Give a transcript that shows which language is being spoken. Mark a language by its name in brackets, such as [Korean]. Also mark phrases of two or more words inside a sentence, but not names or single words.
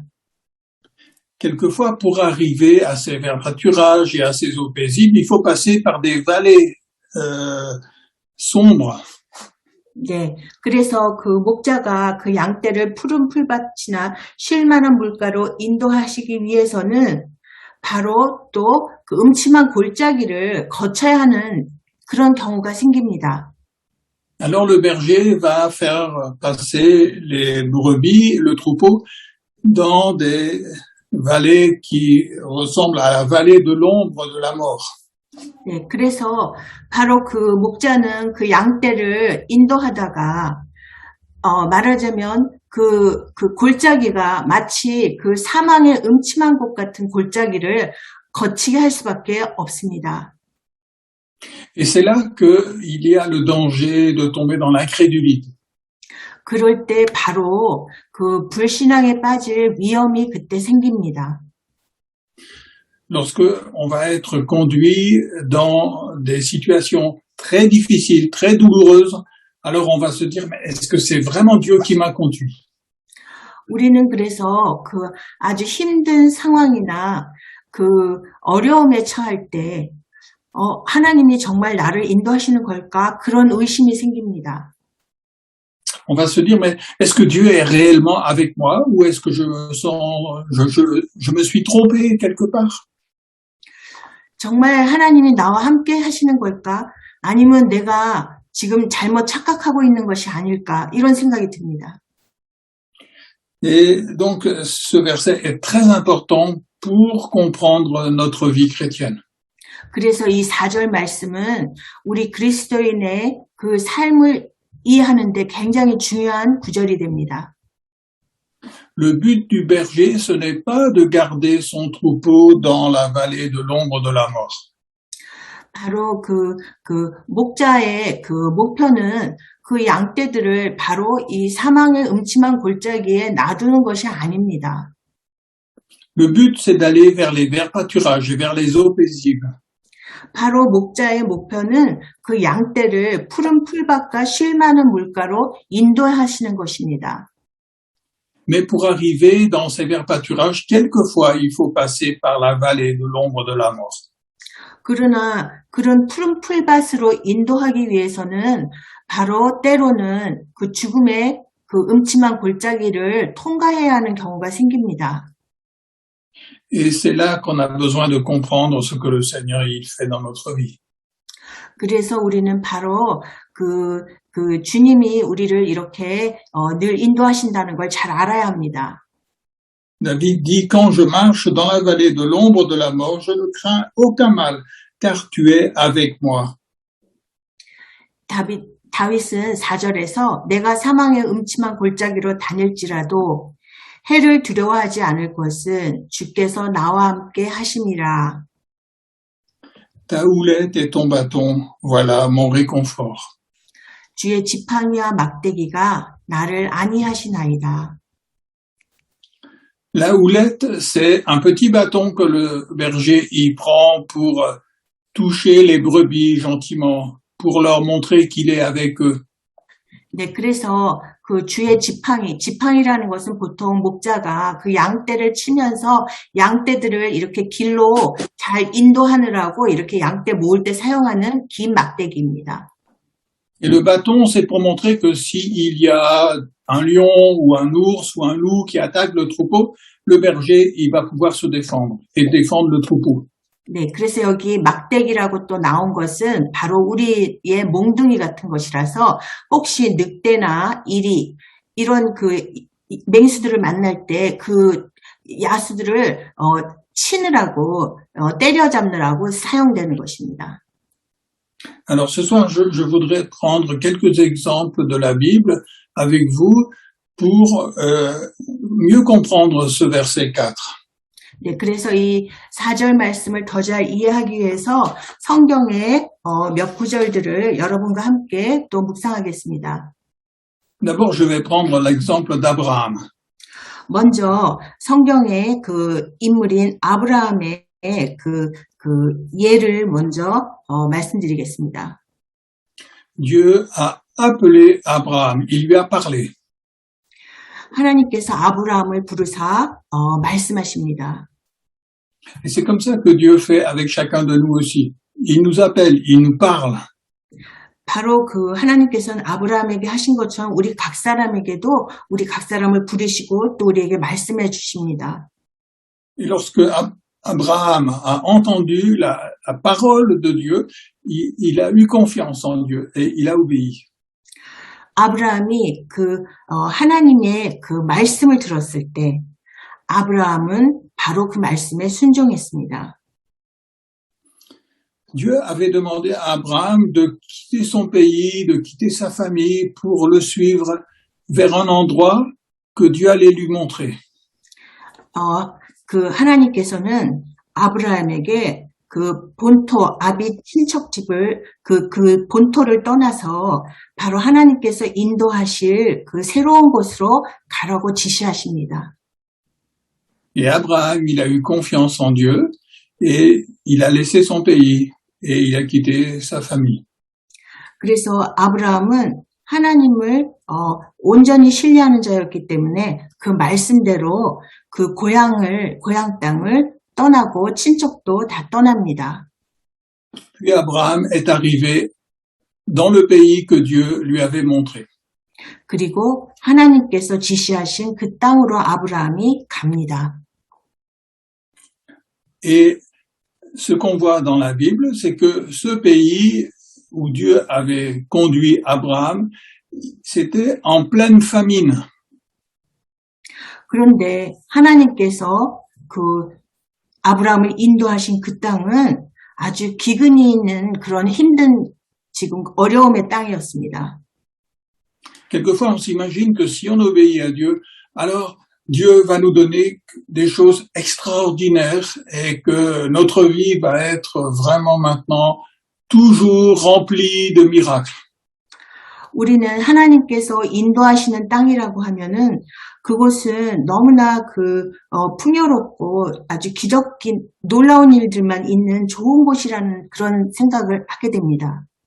[French] Quelquefois, pour arriver à ces verts pâturages et à ces eaux paisibles, il faut passer par des vallées sombres. [Korean] 네, 그래서 그 목자가 그 양떼를 푸른 풀밭이나 쉴만한 물가로 인도하시기 위해서는 바로 또 그 음침한 골짜기를 거쳐야 하는 그런 경우가 생깁니다. [French] Alors le berger va faire passer les brebis, le troupeau, dans des vallées qui ressemblent à la vallée de l'ombre de la mort. [Korean] 네, 그래서 바로 그 목자는 그 양떼를 인도하다가 말하자면 그 골짜기가 마치 그 사망의 음침한 곳 같은 골짜기를 거치게 할 수밖에 없습니다. [French] Et c'est là qu'il y a le danger de tomber dans l'incrédulité. [Korean] 그럴 때 바로 그 불신앙에 빠질 위험이 그때 생깁니다. [French] Lorsque on va être conduit dans des situations très difficiles, très douloureuses, alors on va se dire, mais est-ce que c'est vraiment Dieu qui m'a conduit? [Korean] 우리는 그래서 그 아주 힘든 상황이나 그 어려움에 처할 때 하나님이 정말 나를 인도하시는 걸까? 그런 의심이 생깁니다. [French] On va se dire, mais est-ce que Dieu est réellement avec moi ou est-ce que je me suis trompé quelque part? [Korean] 정말 하나님이 나와 함께 하시는 걸까? 아니면 내가 지금 잘못 착각하고 있는 것이 아닐까? 이런 생각이 듭니다. [French] Et donc, ce verset est très important pour comprendre notre vie chrétienne. [Korean] 그래서 이 4절 말씀은 우리 그리스도인의 그 삶을 이해하는 데 굉장히 중요한 구절이 됩니다. [French] Le but du berger, ce n'est pas de garder son troupeau dans la vallée de l'ombre de la mort. [Korean] 바로 그 목자의 그 목표는 그 양떼들을 바로 이 사망의 음침한 골짜기에 놔두는 것이 아닙니다. [French] Le but, c'est d'aller vers les verts pâturages et vers les eaux paisibles. [Korean] 바로 목자의 목표는 그 양떼를 푸른 풀밭과 쉴만한 물가로 인도하시는 것입니다. [French] Mais pour arriver dans ces verts pâturages, quelquefois, il faut passer par la vallée de l'ombre de la mort. [Korean] 그러나 그런 푸른 풀밭으로 인도하기 위해서는 바로 때로는 그 죽음의 그 음침한 골짜기를 통과해야 하는 경우가 생깁니다. [French] Et c'est là qu'on a besoin de comprendre ce que le Seigneur il fait dans notre vie. [Korean] 그래서 우리는 바로 그 주님이 우리를 이렇게 늘 인도하신다는 걸 잘 알아야 합니다. [French] David dit, quand je marche dans la vallée de l'ombre de la mort, je ne crains aucun mal, car tu es avec moi. [Korean] 다윗은 4절에서 내가 사망의 음침한 골짜기로 다닐지라도 해를 두려워하지 않을 것은 주께서 나와 함께 하심이라. [French] Ta houlette et ton bâton, voilà mon réconfort. [Korean] 주의 지팡이와 막대기가 나를 안위하시나이다. [French] La houlette, c'est un petit bâton que le berger y prend pour toucher les brebis gentiment, pour leur montrer qu'il est avec eux. [Korean] 네, 그래서 그 주의 지팡이라는 것은 보통 목자가 그 양떼를 치면서 양떼들을 이렇게 길로 잘 인도하느라고 이렇게 양떼 모을 때 사용하는 긴 막대기입니다. [French] Et le bâton, c'est pour montrer que s'il y a un lion ou un ours ou un loup qui attaque le troupeau, le berger, il va pouvoir se défendre et défendre le troupeau. [Korean] 네, 그래서 여기 막대기라고 또 나온 것은 바로 우리의 몽둥이 같은 것이라서 혹시 늑대나 이리 이런 맹수들을 만날 때 그 야수들을 치느라고 때려잡느라고 사용되는 것입니다. [French] Alors ce soir, je voudrais prendre quelques exemples de la Bible avec vous pour mieux comprendre ce verset 4. [Korean] 네, 그래서 이 4절 말씀을 더 잘 이해하기 위해서 성경의 몇 구절들을 여러분과 함께 또 묵상하겠습니다. [French] D'abord, je vais prendre l'exemple d'Abraham. [Korean] 먼저 성경의 그 인물인 아브라함의 그 예를 먼저 말씀드리겠습니다. [French] Dieu a appelé Abraham, il lui a parlé. [Korean] 하나님께서 아브라함을 부르사 말씀하십니다. [French] Et c'est comme ça que Dieu fait avec chacun de nous aussi. Il nous appelle, il nous parle. [Korean] 바로 그 하나님께서는 아브라함에게 하신 것처럼 우리 각 사람에게도 우리 각 사람을 부르시고 또 우리에게 말씀해 주십니다. [French] Et lorsque Abraham a entendu la parole de Dieu, il a eu confiance en Dieu et il a obéi. [Korean] 아브라함이 하나님의 그 말씀을 들었을 때 아브라함은 바로 그 말씀에 순종했습니다. [French] Dieu avait demandé à Abraham de quitter son pays, de quitter sa famille pour le suivre vers un endroit que Dieu allait lui montrer. [Korean] 하나님께서는 아브라함에게 그 본토, 아비 친척 집을, 그 본토를 떠나서 바로 하나님께서 인도하실 그 새로운 곳으로 가라고 지시하십니다. [French] Et Abraham, il a eu confiance en Dieu et il a laissé son pays et il a quitté sa famille. [Korean] 그래서 아브라함은 하나님을 온전히 신뢰하는 자였기 때문에 그 말씀대로 그 고향 땅을 떠나고 친척도 다 떠납니다. [French] Puis Abraham est arrivé dans le pays que Dieu lui avait montré. [Korean] 그리고 하나님께서 지시하신 그 땅으로 아브라함이 갑니다. [French] Et ce qu'on voit dans la Bible, c'est que ce pays où Dieu avait conduit Abraham, c'était en pleine famine. [Korean] 그런데 하나님께서 그 아브라함을 인도하신 그 땅은 아주 기근이 있는 그런 힘든 지금 어려움의 땅이었습니다. [French] Quelquefois, on s'imagine que si on obéit à Dieu, alors Dieu va nous donner des choses extraordinaires et que notre vie va être vraiment maintenant toujours remplie de miracles. [Korean] 우리는 하나님께서 인도하시는 땅이라고 하면은 그곳은 너무나 풍요롭고 아주 기적인 놀라운 일들만 있는 좋은 곳이라는 그런 생각을 하게 됩니다.